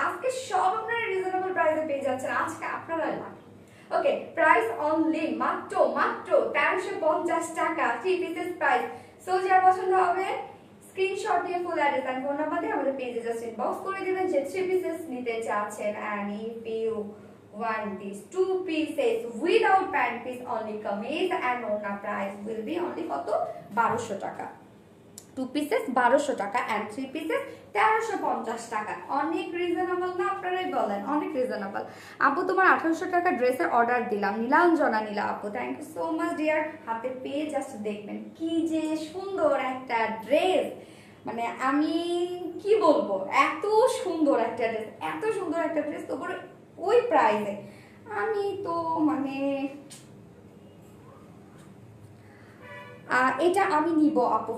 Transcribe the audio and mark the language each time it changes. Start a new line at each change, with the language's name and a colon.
Bangla: আজকে সব আপনারা রিজনেবল প্রাইসে পেয়ে যাচ্ছেন, আজকে আপনারা লাকি। ওকে, প্রাইস অনলি মাত্র 1350 টাকা, 3 পিসেস প্রাইস। সো যার পছন্দ হবে স্ক্রিনশট দিয়ে full address and phone number দিয়ে আমাদের পেজে জাস্ট ইনবক্স করে দিবেন যে 3 পিসেস নিতে চাচ্ছেন।
English: and if you want these 2 pieces without pant piece only kameez and onna price will be only
Bangla: কত 1200 টাকা। 2 পিসেস 1200 টাকা
English: and
Bangla: 3 পিসেস 1350 টাকা। অনেক রিজনেবল না? আপনারাই বলেন, অনেক রিজনেবল। আপু তোমার 1800 টাকা ড্রেসের অর্ডার দিলাম, নীলাঞ্জনা নীলা আপু,
English: Thank you so much dear.
Bangla: হাতে পেয়ে জাস্ট দেখবেন কি যে সুন্দর একটা ড্রেস, মানে আমি কি বলবো, এত সুন্দর একটা ড্রেস, এত সুন্দর একটা ড্রেস, তারপরে ওই প্রাইসে আমি তো মানে এটা আমি নিব আপু।